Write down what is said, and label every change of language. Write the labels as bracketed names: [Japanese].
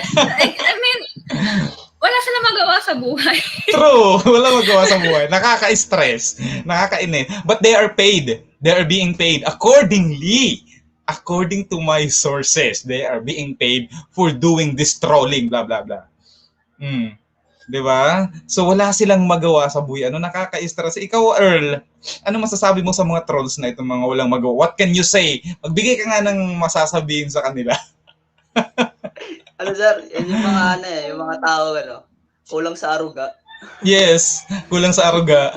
[English] I mean, [Filipino] wala sila magawa sa buhay. True. Wala magawa sa buhay. Nakaka-stress. Nakaka-init. [English] But they are paid. They are being paid accordingly. According to my sources, they are being paid for doing this trolling, blah, blah, blah. [Filipino] Diba? So wala silang magawa sa buhay. Nakaka-stress. Ikaw, Earl, ano masasabi mo sa mga trolls na itong mga walang magawa? [English] What can you say? [Filipino] Magbigay ka nga ng masasabihin sa kanila. Sir, yan yung mga yung mga tao, kulang sa aruga. Yes, kulang sa aruga.